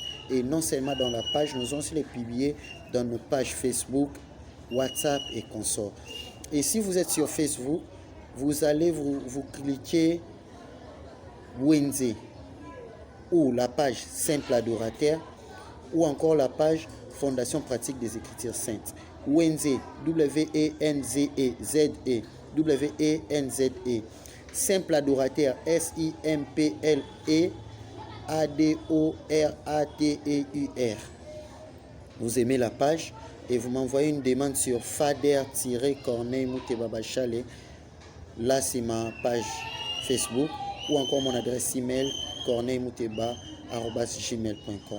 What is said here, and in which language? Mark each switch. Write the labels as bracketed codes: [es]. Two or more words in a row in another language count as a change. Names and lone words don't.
[fr] Et non seulement dans la page, nous allons aussi les publier dans nos pages Facebook, WhatsApp et consorts. Et si vous êtes sur Facebook, vous allez vous cliquer Wednesday ou la page Simple Adorateur ou encore la page Fondation Pratique des Écritures Saintes. Wednesday, W-E-N-Z-E, Z-E, W-E-N-Z-E. Simple Adorateur, S-I-M-P-L-E, A-D-O-R-A-T-E-U-R. Vous aimez la page et vous m'envoyez une demande sur Fader-Corneille Mouteba Chalet. Là, c'est ma page Facebook ou encore mon adresse email corneillemouteba@gmail.com.